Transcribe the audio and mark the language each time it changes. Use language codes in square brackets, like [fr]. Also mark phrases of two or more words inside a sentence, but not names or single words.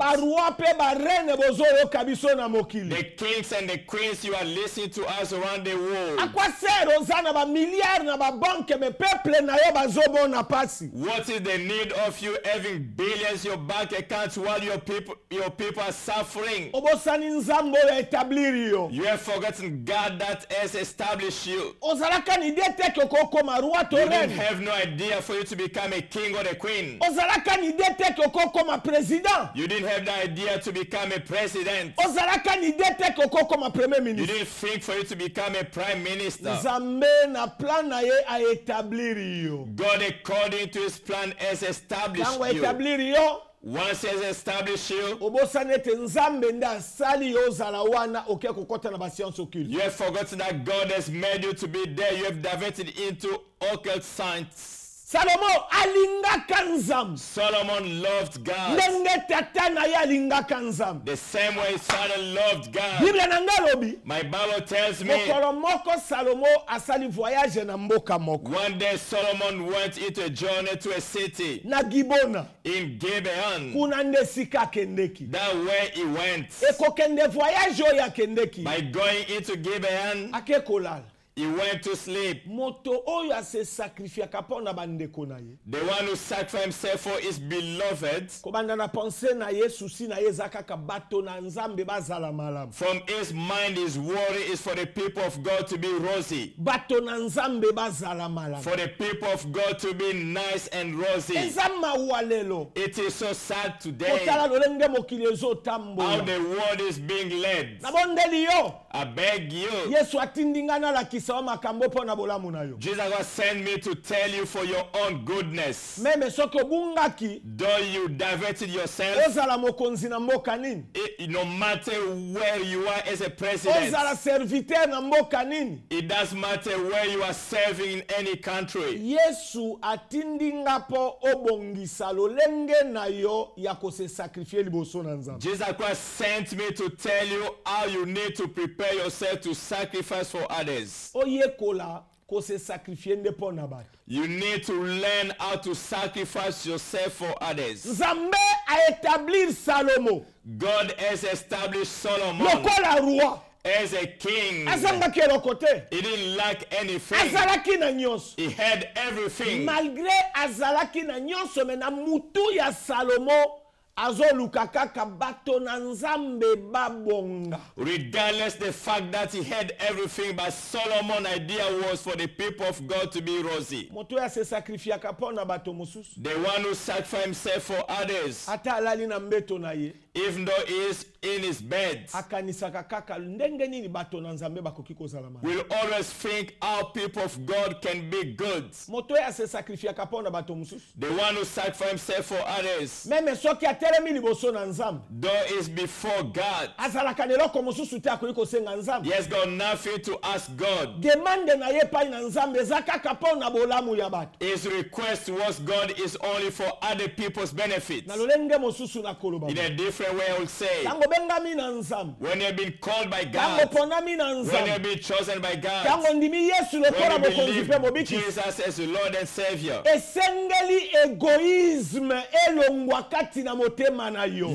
[ln] Ba roi pe ba reine bozo yoka biso na mokili. [en] The kings and the queens you are listening to us around the world. [fr] A quoi sert [ln] oza na ba milliards na ba banque me peuple na yo bazobo na pasi. [en] What is the need of you having billions in your bank accounts while your people are suffering? [ln] Obosani nzambo ya établir yo. [en] You have forgotten God that has established you. [ln] Ozalaka ni idée ke okokoma roi to [en] You didn't [ln] reine. [en] have no idea for you to become a king or a queen. [ln] Ozalaka ni idée ke okokoma président. [en] You didn't have the idea to become a president. [ln] Ozalaka ni idée ke okokoma premier [en] You [ln] ministre. [en] didn't think for you to become a prime minister. [ln] Nzambe na plan na ye a établir yo. [en] God, according to his plan, has established [ln] Tango [en] you. [ln] établir yo. [en] Once he has established you, [ln] Obosani ete nzambe nde asali yo ozala wana oke kokota na ba [fr] science occulte. [en] you have forgotten that God has made you to be there. You have diverted into occult science. [ln] Salomo alingaka nzambe. [en] Solomon loved God [ln] Ndenge tata na ye alingaka nzambe. [en] the same way his father loved God. [ln] Bible na nga lobi. [en] My Bible tells me [ln] Mokolo moko Salomo asali voyage na mboka moko. [en] one day Solomon went into a journey to a city [ln] Na Gibona. [en] in Gibeon. [ln] Kuna nde sika akendeki. [en] That way he went. [ln] Ekokende voyage oyo akendeki. [en] By going into Gibeon, [ln] Ake kolala. [en] he went to sleep. [ln] Moto oyo ase sacrifiaka mpo na bandeko na ye. [en] The one who sacrificed himself for his beloved, [ln] Kobanda na pense na ye susi na ye eza kaka bato na nzambe bazala malamu. [en] from his mind, his worry is for the people of God to be rosy, [ln] Bato na nzambe bazala malamu. [en] for the people of God to be nice and rosy. [ln] Eza mawa lelo. [en] It is so sad today [ln] Kotala lolenge mokili [en] how [ln] ezotambola. [en] the world is being led. [ln] Nabondeli yo. [en] I beg you, [ln] Yesu atindi nga nalakisa yo makambo mpo na bolamu na yo. [en] Jesus has sent me to tell you for your own goodness. [ln] Meme soki obungaki [en] Though you diverted yourself, [ln] ozala mokonzi na mboka nini. [en] no matter where you are as a president, [ln] Ozala serviteur na mboka nini. [en] it doesn't matter where you are serving in any country. [ln] Yesu atindi nga po obongisa lolenge na yo ya kose sacrifier liboso na nzambe. [en] Jesus Christ sent me to tell you how you need to prepare yourself to sacrifice for others. [ln] Oyekola kose sacrifier nde po na bato. [en] You need to learn how to sacrifice yourself for others. [ln] Nzambe a établir Salomo [en] God has established Solomon [ln] lokola roi. [en] as a king. [ln] Azangaki eloko te. [en] He didn't lack anything. [ln] Azalaki na nyonso. [en] He had everything. [ln] Malgré azalaki na nyonso me na mutu ya Salomo azoluka kaka bato na nzambe babonga. [en] Regardless the fact that he had everything, but Solomon's idea was for the people of God to be rosy. [ln] Moto ya se sacrifiaka pona bato mosusu. [en] The one who sacrificed himself for others, [ln] Ata alali na mbeto na ye. [en] even though he is in his bed, [ln] Akanisaka kaka ndenge nini bato na nzambe bakoki kozala malamu. [en] will always think how people of God can be good. [ln] Moto ya se sacrifiaka pona bato mosusu. [en] The one who sacrificed himself for others, [ln] Meme soki atelemi liboso na nzambe. [en] though is before God, [ln] Azalaka neloko mosusu te akoki kosenga nzambe. [en] he has got nothing to ask God. [ln] Demande na ye pai na nzambe eza kaka pona bolamu ya bato. [en] His request towards God is only for other people's benefits. [ln] Na lolenge mosusu na koloba. [en] In a different way, I will say, [ln] Tango bengami na nzambe. [en] when you've been called by [ln] Tango [en] God, [ln] ponami na [en] when you've [ln] nzambe. [en] been chosen by God, [ln] Tango ndimi Yesu [en] when [ln] lokola [en] you [ln] mokonzi pe [en] believe [ln] mobiki. [en] Jesus as the Lord and Savior, [ln] Esengeli egoisme elongwa kati na motema na yo.